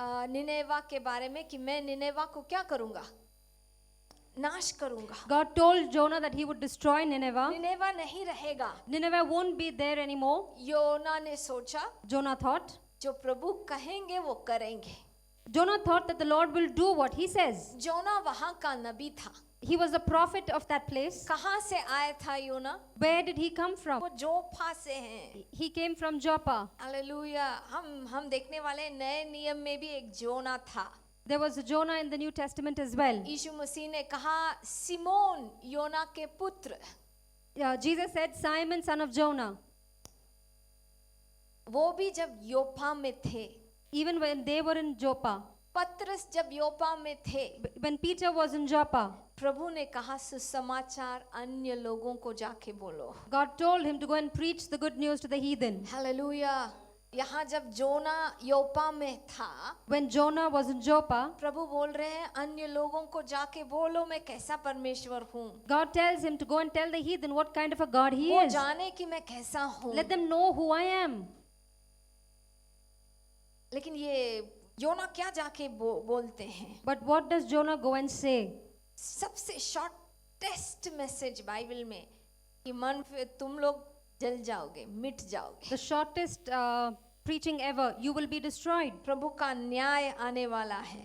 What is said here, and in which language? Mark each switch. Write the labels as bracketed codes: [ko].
[hi] निनेवा के बारे में कि मैं निनेवा को क्या करूंगा? नाश करूंगा. [en] God told Jonah that he would destroy Nineveh. [hi] Nineveh नहीं रहेगा. [en] Nineveh won't be there anymore. [hi] योना ने सोचा [en] Jonah thought. [hi] जो प्रभु कहेंगे वो करेंगे. [en] Jonah thought that the Lord will do what he says. [hi] जोना वहां का नबी था. [en] He was a prophet of that place. [hi] कहां से आया था योना? [en] Where did he come from? [hi] वो जोफा से हैं. [en] He came from Joppa. [hi] Hallelujah. हम देखने वाले नए नियम में भी एक जोना था. [en] There was a Jonah in the New Testament as well. [hi] यीशु मसीह ने कहा सिमोन योना के पुत्र. [en] Jesus said, Simon, son of Jonah. [hi] वो भी जब योपा में थे. [en] Even when they were in Joppa, [hi] पत्रस जब योपा में थे, [en] when Peter was in Joppa, [hi] प्रभु ने कहा सुसमाचार अन्य लोगों को जाके बोलो. [en] God told him to go and preach the good news to the heathen. [hi] Hallelujah. यहाँ जब जोना योपा में था, [en] When Jonah was in Joppa, [hi] प्रभु बोल रहे हैं अन्य लोगों को जाके बोलो मैं कैसा परमेश्वर हूँ. [en] God tells him to go and tell the heathen what kind of a God he [hi] वो [en] is. [hi] जाने कि मैं कैसा हूँ. [en] Let them know who I am. [hi] लेकिन ये योना क्या जाके बोलते हैं? [en] But what does Jonah go and say? [hi] सबसे शॉर्टेस्ट मैसेज बाइबल में कि मन तुम लोग जल जाओगे, मिट जाओगे. [en] The shortest preaching ever. You will be destroyed. [hi] प्रभु का न्याय आने वाला है.